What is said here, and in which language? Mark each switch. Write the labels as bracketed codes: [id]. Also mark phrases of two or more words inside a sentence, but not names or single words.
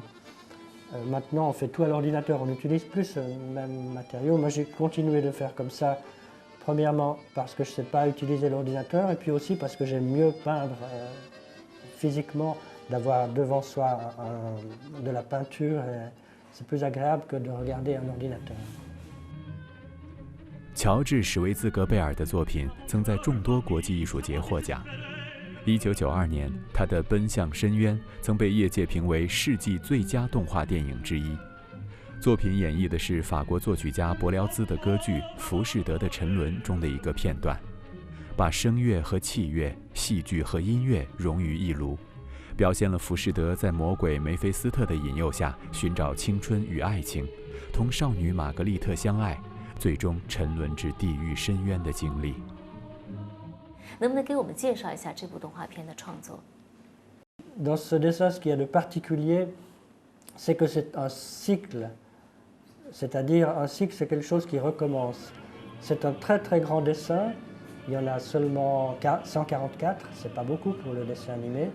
[fr] Maintenant, on fait tout à l'ordinateur, on n'utilise plus le même matériau. Moi, j'ai continué de faire comme ça, premièrement parce que je ne sais pas utiliser l'ordinateur, et puis aussi parce que j'aime mieux peindre physiquement, d'avoir devant soi de la peinture. C'est plus agréable que de regarder un ordinateur. [zh] 乔治·史维兹格贝尔的作品曾在众多国际艺术节获奖。 1992年，他的《奔向深渊》曾被业界评为世纪最佳动画电影之一。作品演绎的是法国作曲家柏辽兹的歌剧《浮士德的沉沦》中的一个片段，把声乐和器乐、戏剧和音乐融于一炉，表现了浮士德在魔鬼梅菲斯特的引诱下寻找青春与爱情，同少女玛格丽特相爱，最终沉沦至地狱深渊的经历。能不能给我们介绍一下这部动画片的创作？ [fr] Dans ce dessin, ce qu'il y a de particulier, c'est que c'est un cycle. C'est-à-dire, un cycle, c'est quelque chose qui recommence. C'est un très très grand dessin. Il y en a seulement 144, c'est pas beaucoup pour le dessin animé.